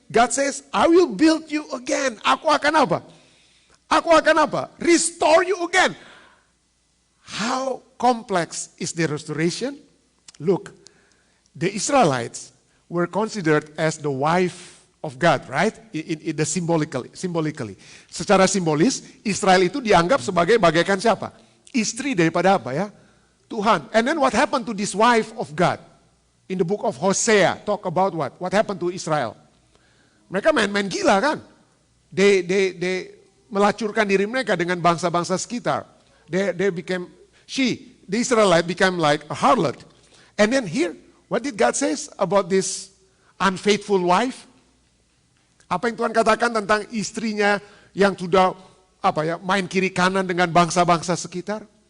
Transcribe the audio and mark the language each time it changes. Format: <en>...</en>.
<en>God says, I will build you again.</en> <id>Aku akan apa? Aku akan apa?</id> <en>Restore you again. How complex is the restoration? Look, the Israelites were considered as the wife of God, right? In the symbolically.</en> <id>Secara simbolis, Israel itu dianggap sebagai bagaikan siapa? Istri daripada apa ya? Tuhan.</id> <en>And then what happened to this wife of God? In the book of Hosea, talk about what? What happened to Israel?</en> <id>Mereka main-main gila kan?</id> <en>They</en> <id>melacurkan diri mereka dengan bangsa-bangsa sekitar.</id> <en>The Israelite became like a harlot. And then here, what did God say about this unfaithful wife?</en> <id>Apa yang Tuhan katakan tentang istrinya yang sudah main kiri kanan dengan bangsa-bangsa sekitar?</id>